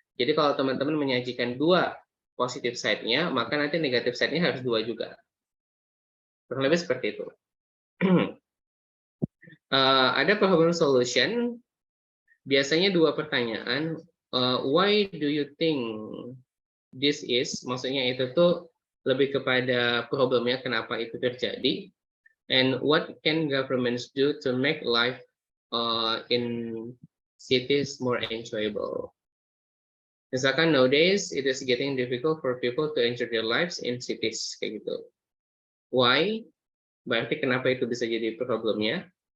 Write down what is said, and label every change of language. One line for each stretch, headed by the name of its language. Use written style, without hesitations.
Indonesian: Jadi kalau teman-teman menyajikan 2 positive side-nya, maka nanti negative side-nya harus 2 juga. Kurang lebih seperti itu. Ada problem solution. Biasanya 2 pertanyaan.
English: Why do you think this is?
Indonesian: Maksudnya itu tuh lebih kepada problemnya kenapa itu terjadi.
English: And what can governments do to make life in cities more enjoyable? Misalkan nowadays it is getting difficult for people to enjoy their lives in cities kayak gitu. Why?
Indonesian: Berarti kenapa itu bisa jadi problemnya?